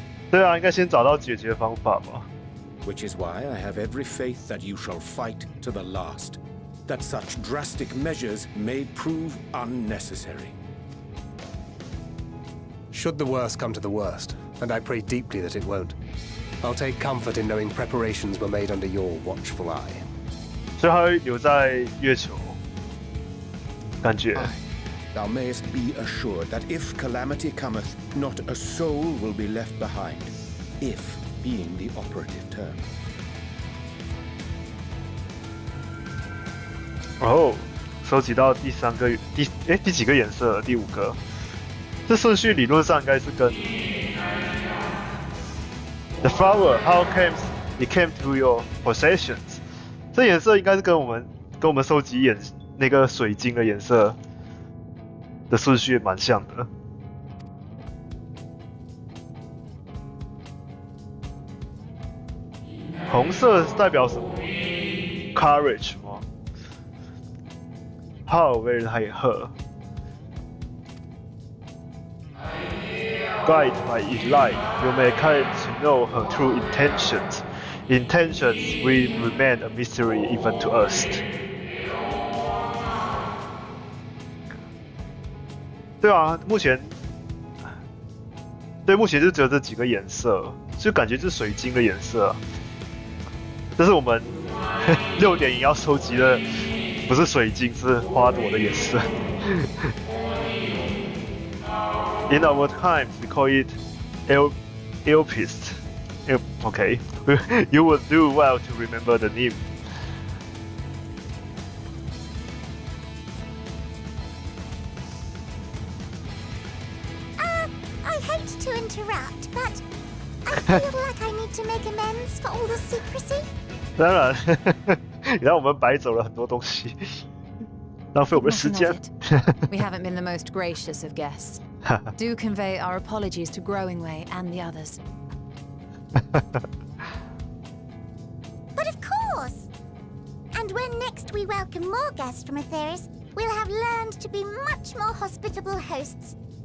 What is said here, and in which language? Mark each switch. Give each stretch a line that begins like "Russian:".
Chinese: 对啊，应该先找到解决方法吧。
English: Which is why I have every faith that you shall fight to the last, that such drastic measures may prove unnecessary. Should the worst come to the worst, and I pray deeply that it won't, I'll take comfort in knowing preparations were made under your watchful eye.
Chinese: 所以他会留在月球，感觉。
English: Aye, thou mayest be assured that if calamity cometh, not a soul will be left behind, if being the operative term.
Chinese: 哦，收集到第几个颜色了？第5个。这顺序理论上应该是跟
English: The flower, how it came to your possessions？
Chinese: 这颜色应该是跟我们收集那个水晶的颜色的顺序蛮像的。红色代表什么 ？Courage 吗
English: ？How very her guided by its light, you may come to know her true intentions. Intentions will remain a mystery even to us.
Chinese: 对啊，目前就只有这几个颜色，就感觉是水晶的颜色。这是我们6.0要收集的，不是水晶，是花朵的颜色。
English: In our times, we call it Elpist. Okay, you would do well to remember the name. I hate to interrupt, but I feel like I need to make amends for all the secrecy.
Chinese: 当然，你让我们白走了很多东西，浪费我们的时间。
English: We haven't been the most gracious of guests. Do convey our apologies to Growingway and the others. But of course! And when next we welcome more guests from Atheris, we'll have learned to be much more hospitable hosts.